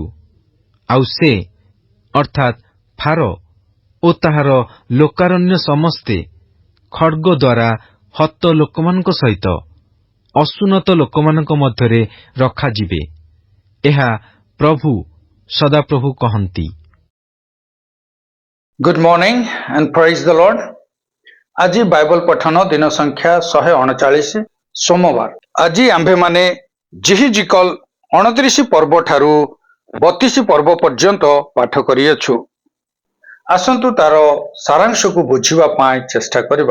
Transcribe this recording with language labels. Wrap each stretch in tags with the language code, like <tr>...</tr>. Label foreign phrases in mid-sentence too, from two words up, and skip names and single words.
<or>ଆଉ ସେ ଅର୍ଥାତ୍ ଫାରୋ ଓ ତାହାର ଲୋକାରଣ୍ୟ ସମସ୍ତେ ଖଡ୍ଗ ଦ୍ୱାରା ହତ ଲୋକମାନଙ୍କ ସହିତ ଅସୁନତ ଲୋକମାନଙ୍କ ମଧ୍ୟରେ ରଖାଯିବେ। ଏହା ପ୍ରଭୁ ସଦାପ୍ରଭୁ କହନ୍ତି।</or> <en>Good morning and praise the Lord.</en> <or>ଆଜି ବାଇବଲ ପଠନ ଦିନ ସଂଖ୍ୟା 139 ସୋମବାର। ଆଜି ଆମ୍ଭେମାନେ ଜିହିଜିକଲ 29 ପର୍ବ ଠାରୁ 32 ପର୍ବ ପର୍ଯ୍ୟନ୍ତ ପାଠ କରିଅଛୁ। ଆସନ୍ତୁ ତାର ସାରାଂଶକୁ ବୁଝିବା ପାଇଁ ଚେଷ୍ଟା କରିବା।</or>